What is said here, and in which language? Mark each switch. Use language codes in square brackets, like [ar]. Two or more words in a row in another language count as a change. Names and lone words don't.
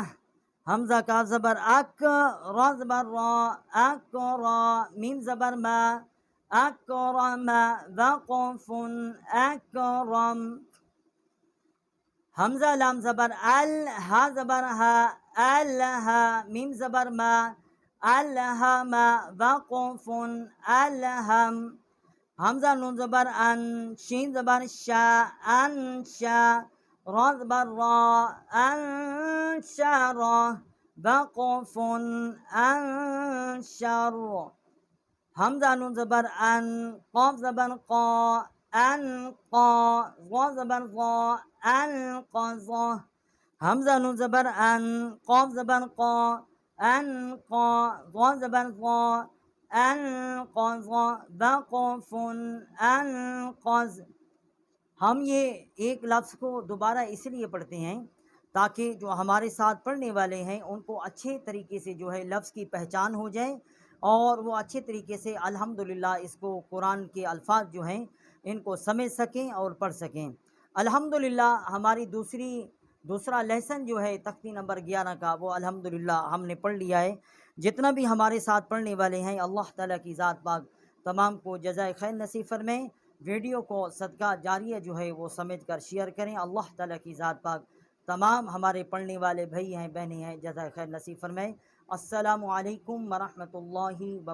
[hi] हमज़ा काफ ज़बर अक, रा ज़बर रा, अकरा, मीम ज़बर मा, अकरमा, वा क़ुफ़ुन, अकरम। हमज़ा लाम ज़बर अल, हा ज़बर हा, अलहा, मीम ज़बर मा, अलहमा, वा क़ुफ़ुन, अलहम। हमज़ा नून ज़बर अन, शीन ज़बर शा, अनशा, रा ज़बर रा, अनशरा, वा क़ुफ़ुन, अनशर। हमज़ा नून ज़बर अन, क़ाफ ज़बर क़ा, अनक़ा, ज़ा ज़बर ज़ा, अनक़ज़ा। हमज़ा नून ज़बर अन, क़ाफ ज़बर क़ा, अनक़ा, ज़ा ज़बर ज़ा, अनक़ज़ा, वा क़ुफ़ुन, अनक़ज़। हम ये एक लफ्ज़ को दोबारा इसलिए पढ़ते हैं ताकि जो हमारे साथ पढ़ने वाले हैं उनको अच्छे तरीके से जो है लफ्ज़ की पहचान हो जाए, और वो अच्छे तरीके से अल्हम्दुलिल्लाह इसको कुरान के अल्फाज जो हैं इनको समझ सकें और पढ़ सकें। अल्हम्दुलिल्लाह हमारी दूसरा लेसन जो है तख्ती नंबर 11 का, वो अल्हम्दुलिल्लाह हमने पढ़ लिया है। जितना भी हमारे साथ पढ़ने वाले हैं अल्लाह ताला की ज़ात पाक तमाम को जज़ाए खैर नसीब फरमाए। वीडियो को सदका जारिया जो है वो समझ कर शेयर करें। अल्लाह ताला की ज़ात पाक तमाम हमारे पढ़ने वाले भाई हैं बहनें हैं जज़ाए खैर नसीब फरमाए। [ar] السلام عليكم ورحمة الله و